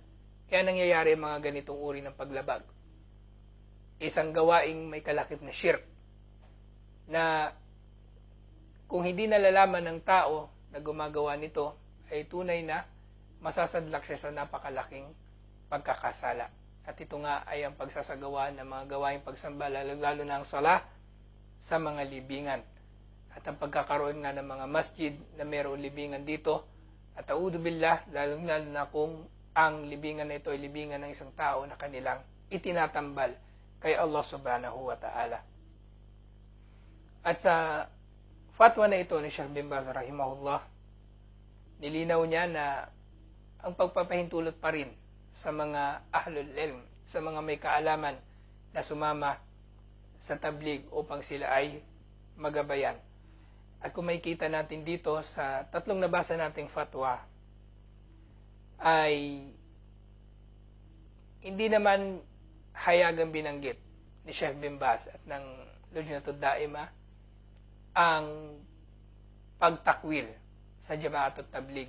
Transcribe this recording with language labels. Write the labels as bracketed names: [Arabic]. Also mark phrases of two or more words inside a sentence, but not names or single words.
[Filipino] Kaya nangyayari mga ganitong uri ng paglabag. Isang gawaing may kalakip na shirk na kung hindi nalalaman ng tao na gumagawa nito ay tunay na masasadlak siya sa napakalaking pagkakasala. At ito nga ay ang pagsasagawa ng mga gawaing pagsamba, lalo na ang sala sa mga libingan. At ang pagkakaroon nga ng mga masjid na mayroong libingan dito, at [Arabic] أعوذ بالله, [Filipino] lalo na kung ang libingan na ito ay libingan ng isang tao na kanilang itinatambal kay Allah [Arabic] سبحانه وتعالى. [Filipino] At sa fatwa na ito ni Sheikh bin Baz rahimahullah, nilinaw niya na ang pagpapahintulot pa rin sa mga [Arabic] أهل العلم, [Filipino] sa mga may kaalaman na sumama sa tabligh upang sila ay magabayan. At kung makikita natin dito sa tatlong nabasa nating fatwa, ay hindi naman hayagang binanggit ni Sheikh bin Baz at ng Lujnatud Daima ang pagtakwil sa Jama'atut Tabligh.